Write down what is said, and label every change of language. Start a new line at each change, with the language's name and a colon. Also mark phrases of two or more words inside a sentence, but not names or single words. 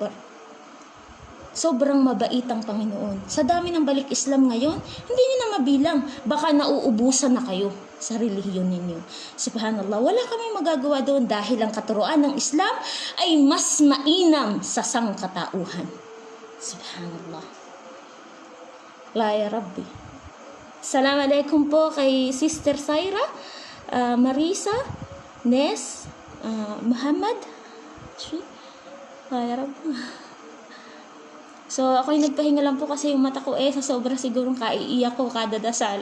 Arabic: الله أكبر.
Filipino: Sobrang mabait ang Panginoon. Sa dami ng balik Islam ngayon, hindi niyo na mabilang. Baka nauubusan na kayo sa relihiyon ninyo. Subhanallah, wala kami magagawa doon dahil ang katuruan ng Islam ay mas mainam sa sangkatauhan.
Arabic: سبحان الله لا يا ربي.
Filipino: Assalamualaikum po kay Sister Saira, Marisa, Nes, Muhammad.
Arabic: لا يا ربي.
Filipino: So, ako'y nagpahinga lang po kasi yung mata ko sa sobra sigurong kaiiyak ko kada dasal.